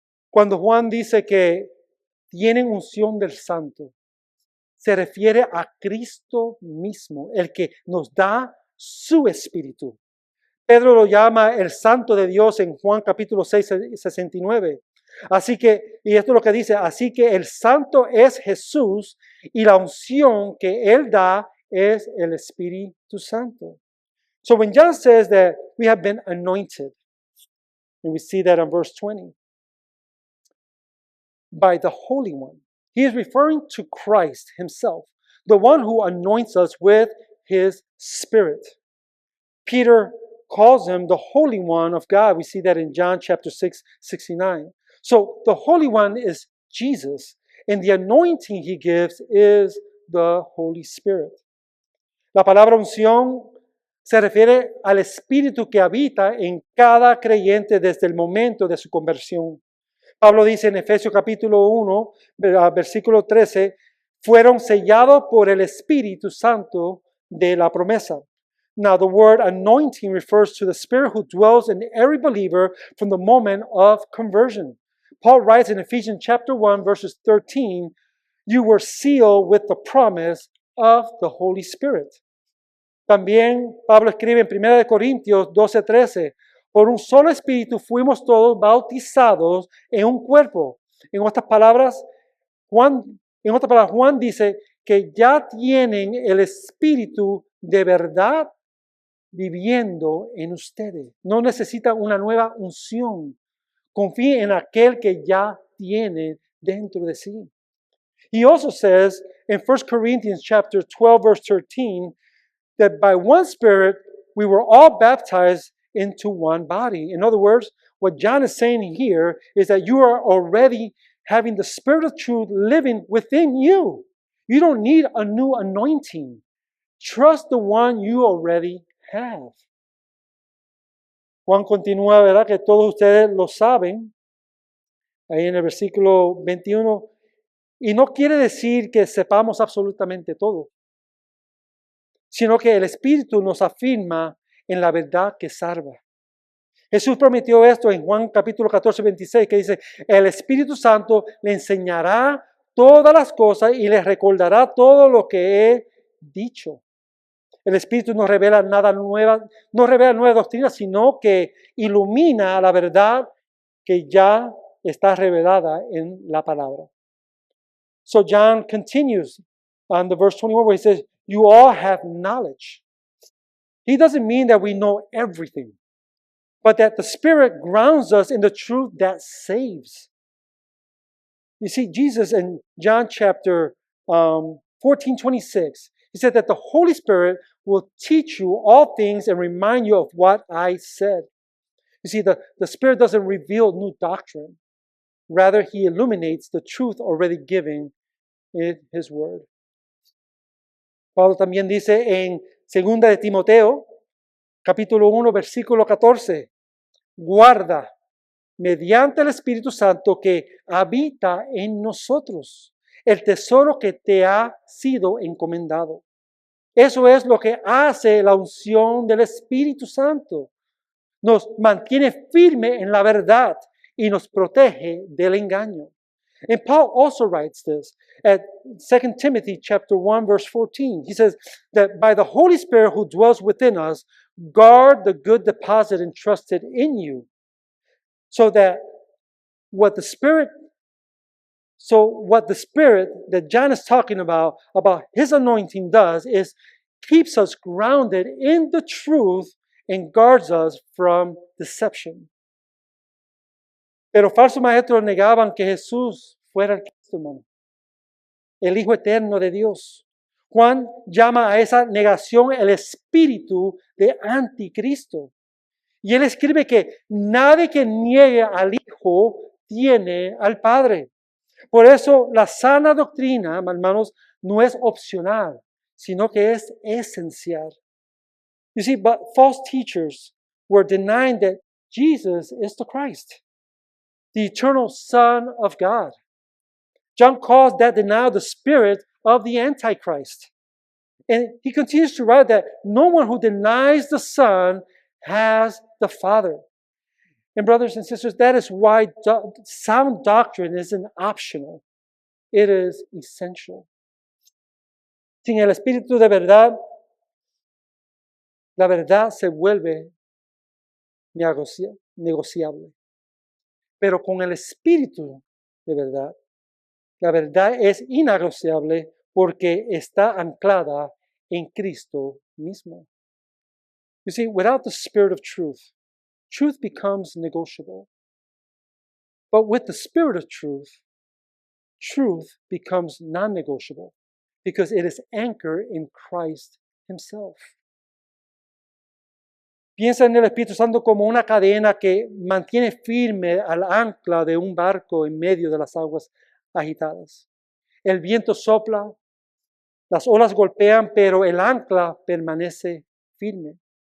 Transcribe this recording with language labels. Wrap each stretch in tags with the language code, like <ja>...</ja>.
<es>Cuando Juan dice que tienen unción del Santo, se refiere a Cristo mismo, el que nos da su Espíritu. Pedro lo llama el Santo de Dios en Juan capítulo 6, 69. Así que, y esto es lo que dice, así que el Santo es Jesús y la unción que Él da es el Espíritu Santo.</es> <en>So when John says that we have been anointed, and we see that in verse 20, by the Holy One, he is referring to Christ Himself, the one who anoints us with His Spirit. Peter calls Him the Holy One of God. We see that in John chapter 6, 69. So the Holy One is Jesus, and the anointing He gives is the Holy Spirit.</en> <es>La palabra unción se refiere al Espíritu que habita en cada creyente desde el momento de su conversión. Pablo dice en Efesios capítulo 1, versículo 13, fueron sellados por el Espíritu Santo de la promesa.</es> <en>Now the word anointing refers to the Spirit who dwells in every believer from the moment of conversion. Paul writes in Ephesians chapter 1, verses 13, you were sealed with the promise of the Holy Spirit.</en> <es>También Pablo escribe en 1 Corintios 12:13, por un solo espíritu fuimos todos bautizados en un cuerpo. En otras palabras, Juan dice que ya tienen el Espíritu de verdad viviendo en ustedes. No necesitan una nueva unción. Confíe en aquel que ya tiene dentro de sí.</es> <en>He also says in 1 Corinthians chapter 12, verse 13, that by one Spirit we were all baptized into one body. In other words, what John is saying here is that you are already having the Spirit of truth living within you. You don't need a new anointing. Trust the one you already have.</en> <es>Juan continúa, ¿verdad? Que todos ustedes lo saben. Ahí en el versículo 21. Y no quiere decir que sepamos absolutamente todo, sino que el Espíritu nos afirma en la verdad que salva. Jesús prometió esto en Juan capítulo 14, 26, que dice, el Espíritu Santo le enseñará todas las cosas y les recordará todo lo que he dicho. El Espíritu no revela nada nueva, no revela nueva doctrina, sino que ilumina la verdad que ya está revelada en la palabra.</es> <en>So John continues on the verse 21 where he says, you all have knowledge. He doesn't mean that we know everything, but that the Spirit grounds us in the truth that saves. You see, Jesus in John chapter 14:26, he said that the Holy Spirit will teach you all things and remind you of what I said. You see, the Spirit doesn't reveal new doctrine. Rather, He illuminates the truth already given in His Word.</en> <es>Pablo también dice en 2 de Timoteo, capítulo 1, versículo 14, guarda mediante el Espíritu Santo que habita en nosotros el tesoro que te ha sido encomendado. Eso es lo que hace la unción del Espíritu Santo. Nos mantiene firme en la verdad y nos protege del engaño.</es> <en>And Paul also writes this at 2 Timothy chapter 1 verse 14. He says that by the Holy Spirit who dwells within us, guard the good deposit entrusted in you. So that what the Spirit that John is talking about his anointing does is keeps us grounded in the truth and guards us from deception.</en> <es>Pero falsos maestros negaban que Jesús fuera el Cristo, hermano, el Hijo eterno de Dios. Juan llama a esa negación el espíritu de anticristo. Y él escribe que nadie que niegue al Hijo tiene al Padre. Por eso la sana doctrina, hermanos, no es opcional, sino que es esencial.</es> <en>You see, but false teachers were denying that Jesus is the Christ, the eternal Son of God. John calls that denial the spirit of the Antichrist. And he continues to write that no one who denies the Son has the Father. And brothers and sisters, that is why sound doctrine isn't optional. It is essential.</en> <es>Sin el Espíritu de verdad, la verdad se vuelve negociable. Pero con el Espíritu de verdad, la verdad es innegociable porque está anclada en Cristo mismo.</es> <en>You see, without the Spirit of truth, truth becomes negotiable. But with the Spirit of truth, truth becomes non-negotiable because it is anchored in Christ Himself.</en> <es>Piensa en el Espíritu Santo como una cadena que mantiene firme al ancla de un barco en medio de las aguas agitadas. El viento sopla, las olas golpean, pero el ancla permanece firme.</es>